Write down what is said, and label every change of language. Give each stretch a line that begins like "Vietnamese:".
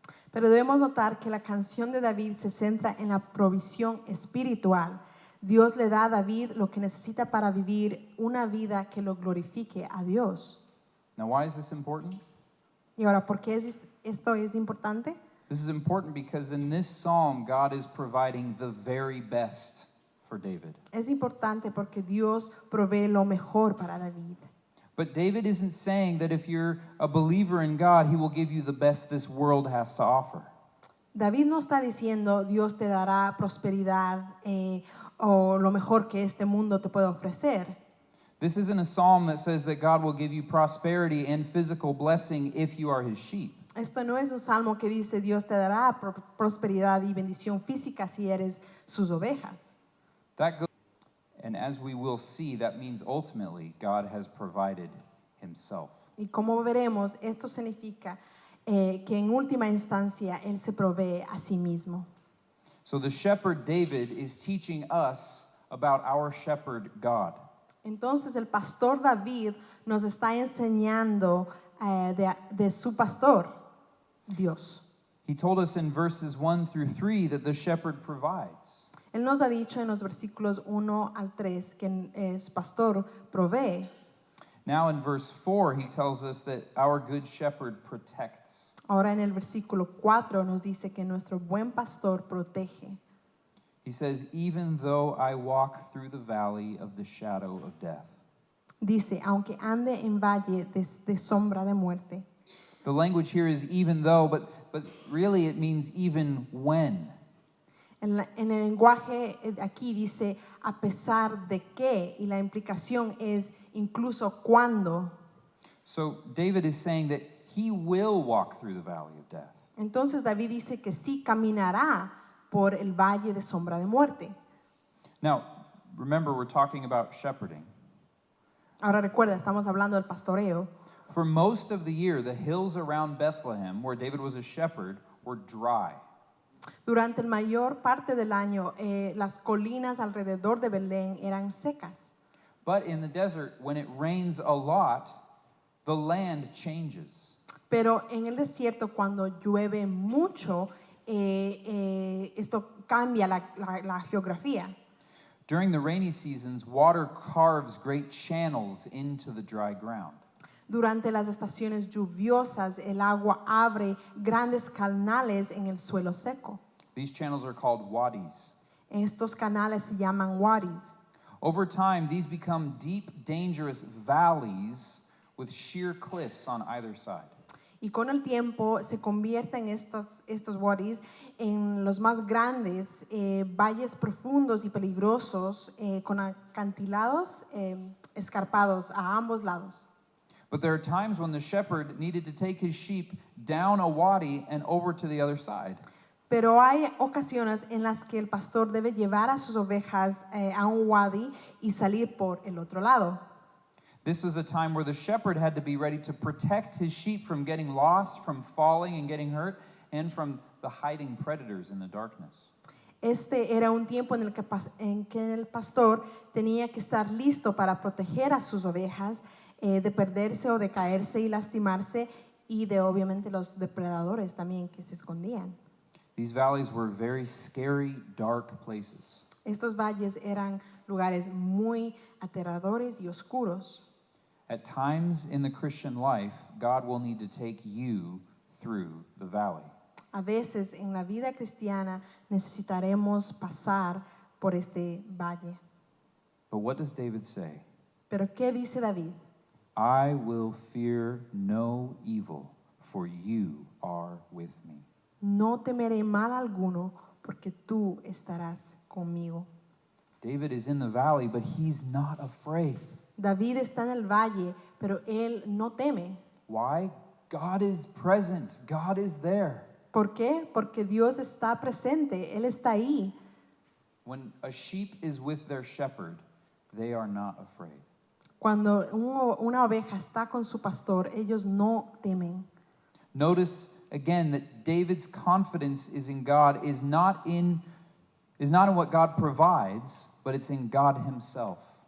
Spanish: Pero debemos notar que la canción de David se centra en la provisión espiritual. Dios le da a David lo que necesita para vivir una vida que lo glorifique a Dios.
English: Now, why is this important?
Spanish: Y ahora, ¿por qué esto es importante?
English: This is important because in this psalm, God is providing the very best for David.
Spanish: Es importante porque Dios provee lo mejor para David.
English: But David isn't saying that if you're a believer in God, He will give you the best this world has to offer.
Spanish: David no está diciendo Dios te dará prosperidad o lo mejor que este mundo te puede ofrecer.
English: This isn't a psalm that says that God will give you prosperity and physical blessing if you are His sheep.
Spanish: Esto no es un salmo que dice Dios te dará prosperidad y bendición física si eres sus ovejas.
English: And as we will see, that means ultimately God has provided Himself.
Spanish: Y como veremos, esto significa que en última instancia Él se provee a sí mismo.
English: So the shepherd David is teaching us about our shepherd God.
Spanish: Entonces el pastor David nos está enseñando de su pastor, Dios.
English: He told us in verses 1 through 3 that the shepherd provides.
Spanish: Él nos ha dicho en los versículos 1 al 3 que su pastor provee.
English: Now in verse 4, he tells us that our good shepherd protects.
Spanish: Ahora en el versículo 4 nos dice que nuestro buen pastor protege.
English: He says, even though I walk through the valley of the shadow of death.
Spanish: Dice, aunque ande en valle de sombra de muerte.
English: The language here is even though, but really it means even when.
Spanish: En el lenguaje aquí dice a pesar de que, y la implicación es incluso cuando.
English: So David is saying that he will walk through the valley of death.
Spanish: Entonces David dice que sí caminará por el valle de sombra de muerte.
English: Now, remember we're talking about shepherding.
Spanish: Ahora recuerda, estamos hablando del pastoreo.
English: For most of the year, the hills around Bethlehem, where David was a shepherd, were dry.
Spanish: Durante la mayor parte del año, las colinas alrededor de Belén eran secas.
English: But in the desert, when it rains a lot, the land changes.
Spanish: Pero en el desierto, cuando llueve mucho, esto cambia la geografía.
English: During the rainy seasons, water carves great channels into the dry ground.
Spanish: Durante las estaciones lluviosas, el agua abre grandes canales en el suelo seco.
English: These channels are called wadis.
Spanish: Estos canales se llaman wadis.
English: Over time, these become deep, dangerous valleys with sheer cliffs on either side.
Spanish: Y con el tiempo se convierten estos wadis en los más grandes valles profundos y peligrosos con acantilados escarpados a ambos lados.
English: But there are times when the shepherd needed to take his sheep down a wadi and over to the other side.
Spanish: Pero hay ocasiones en las que el pastor debe llevar a sus ovejas a un wadi y salir por el otro lado.
English: This was a time where the shepherd had to be ready to protect his sheep from getting lost, from falling and getting hurt, and from the hiding predators in the darkness.
Spanish: Este era un tiempo en que el pastor tenía que estar listo para proteger a sus ovejas de perderse o de caerse y lastimarse, y de obviamente los depredadores también que se escondían.
English: These valleys were very scary, dark places.
Spanish: Estos valles eran lugares muy aterradores y oscuros.
English: At times in the Christian life, God will need to take you through the valley.
Spanish: A veces en la vida cristiana necesitaremos pasar por este valle.
English: But what does David say?
Spanish: Pero ¿qué dice David?
English: I will fear no evil, for you are with me.
Spanish: No temeré mal alguno, porque tú estarás conmigo.
English: David is in the valley, but he's not afraid.
Spanish: David está en el valle, pero él no teme.
English: Why? God is present. God is there.
Spanish: ¿Por qué? Porque Dios está presente, Él está ahí.
English: When a sheep is with their shepherd, they are not afraid.
Spanish: Cuando una oveja está con su pastor, ellos no temen.
English: Notice again that David's confidence is in God, is not in what God provides, but it's in God himself.